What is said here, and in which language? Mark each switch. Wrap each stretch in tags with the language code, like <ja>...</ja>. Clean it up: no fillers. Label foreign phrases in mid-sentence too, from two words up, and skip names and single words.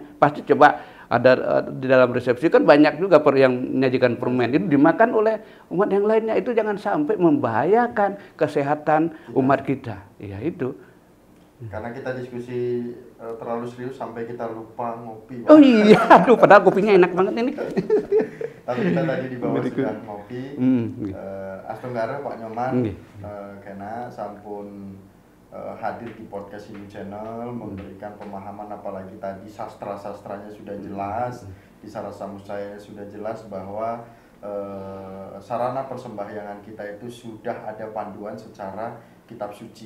<id>Pasti coba ada di dalam resepsi kan banyak juga yang menyajikan permen itu dimakan oleh umat yang lainnya, itu jangan sampai membahayakan kesehatan umat kita. Ya itu. Karena kita diskusi terlalu serius sampai kita lupa ngopi. Oh iya, aduh padahal kopinya enak banget ini. Tapi kita tadi di bawah sudah ngopi. Astenggara Pak Nyoman kena sampun hadir di podcast ini channel, memberikan pemahaman, apalagi tadi sastra-sastranya sudah jelas, di Sarasa Musaya sudah jelas bahwa sarana persembahyangan kita itu sudah ada panduan secara kitab suci.</id>